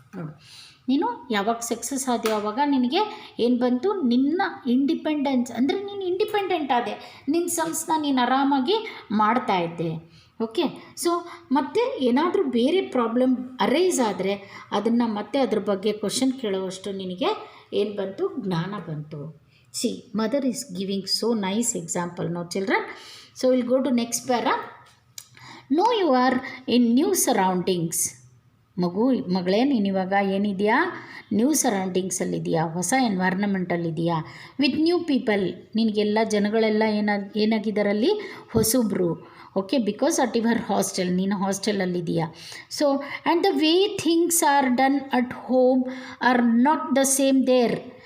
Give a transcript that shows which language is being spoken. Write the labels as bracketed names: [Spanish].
[Kannada] ನೋಡು, ನೀನು ಯಾವಾಗ ಸಕ್ಸಸ್ ಆದೆಯೋ ಆವಾಗ ನಿನಗೆ ಏನು ಬಂತು, ನಿನ್ನ ಇಂಡಿಪೆಂಡೆನ್ಸ್ ಅಂದರೆ ನೀನು ಇಂಡಿಪೆಂಡೆಂಟ್ ಆದೆ, ನಿನ್ನ ಸಮ್ಸ್ನ ನೀನು ಆರಾಮಾಗಿ ಮಾಡ್ತಾ ಇದ್ದೆ. ಓಕೆ, ಸೊ ಮತ್ತೆ ಏನಾದರೂ ಬೇರೆ ಪ್ರಾಬ್ಲಮ್ ಅರೈಸ್ ಆದರೆ ಅದನ್ನು ಮತ್ತೆ ಅದ್ರ ಬಗ್ಗೆ ಕ್ವಶನ್ ಕೇಳೋವಷ್ಟು ನಿನಗೆ ಏನು ಬಂತು, ಜ್ಞಾನ ಬಂತು. [English] See, mother is giving so nice example. No children, so we'll go to next para. Know you are in new surroundings. [Kannada] ಮಗಳೇ, ನೀನು ಇವಾಗ ಏನಿದೆಯಾ, ನ್ಯೂ ಸರೌಂಡಿಂಗ್ಸಲ್ಲಿದೆಯಾ, ಹೊಸ ಎನ್ವೈರ್ನಮೆಂಟಲ್ಲಿದೆಯಾ, [English] With new people. [Kannada] ನಿನಗೆಲ್ಲ ಜನಗಳೆಲ್ಲ ಏನಾಗಿದ್ದಾರಲ್ಲಿ, ಹೊಸಬ್ರು. [English] okay, because at your hostel, [Kannada] ನೀನು ಹಾಸ್ಟೆಲಲ್ಲಿದೆಯಾ. [English] So and the way things are done at home are not the same there.